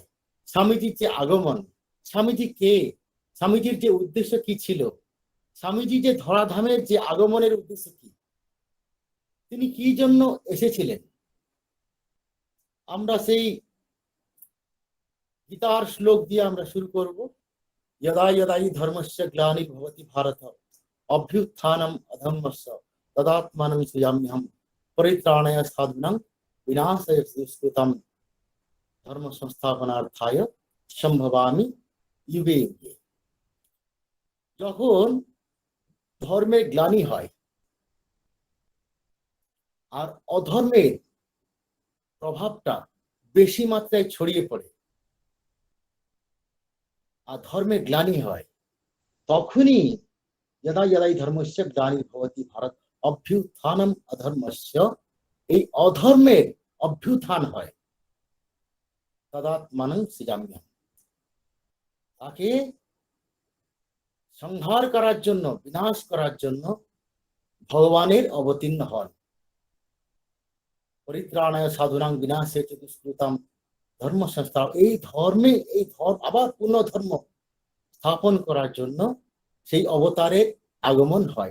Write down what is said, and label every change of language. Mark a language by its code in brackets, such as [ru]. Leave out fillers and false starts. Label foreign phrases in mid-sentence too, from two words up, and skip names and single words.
[bn] স্বামীজির যে আগমন, স্বামীজি কে, স্বামীজির যে উদ্দেশ্য কি ছিল, স্বামীজি যে ধরাধামের যে আগমনের উদ্দেশ্য কি, তিনি কি জন্য এসেছিলেন, আমরা সেই গীতার শ্লোক দিয়ে আমরা শুরু করব। [sa] यदा यदा हि धर्मस्य ग्लानिर्भवति भारत अभ्युत्थानम् अधर्मस्य तदात्मानं सृजाम्यहम् परित्राणाय साधूनां विनाशाय दुष्कृतां धर्म संस्थापनार्थाय সম্ভবামি युगे युगे। [bn] যখন ধর্মের গ্লানি হয় আর অধর্মের প্রভাবটা বেশি মাত্রায় ছড়িয়ে পড়ে আর ধর্মের গ্লানি হয়, তখনই [sa] यदा यदा हि धर्मस्य ग्लानिर्भवति भारत अभ्युत्थानम् अधर्मस्य, [bn] এই অধর্মের অভ্যুত্থান হয়, [sa] তদাত্মানং সৃজাম্যহম, [bn] তাকে সংহার করার জন্য, বিনাশ করার জন্য ভগবানের অবতীর্ণ হন। [sa] পরিত্রাণায় সাধুনাং বিনাশে চ দুষ্কৃতাম ধর্ম সংস্থা, [bn] এই ধর্মে আবার পূর্ণ ধর্ম স্থাপন করার জন্য সেই অবতারের আগমন হয়।